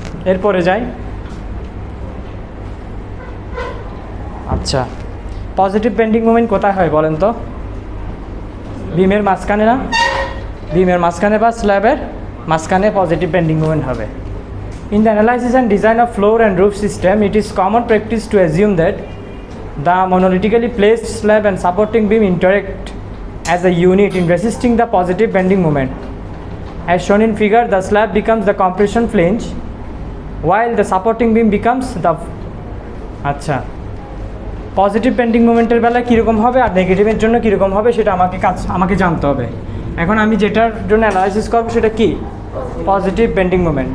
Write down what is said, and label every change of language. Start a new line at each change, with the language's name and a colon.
Bangla: এরপরে যাই। আচ্ছা, পজিটিভ বেন্ডিং মোমেন্ট কোথায় হয় বলেন তো? বিমের মাঝখানে না? বিমের মাঝখানে বা স্ল্যাবের মাঝখানে পজিটিভ বেন্ডিং মোমেন্ট হবে।
English: In the analysis and design of floor and roof system, it is common practice to assume that the monolithically placed slab and supporting beam interact as a unit in resisting the positive bending moment. As shown in figure, the slab becomes the
Bangla: compression flange, while the supporting beam becomes the আচ্ছা, positive bending মোমেন্টের বেলায় কীরকম হবে আর নেগেটিভের জন্য কীরকম হবে সেটা আমাকে জানতে হবে। এখন আমি যেটার জন্য অ্যানালাইসিস করবো সেটা কি? Positive bending moment.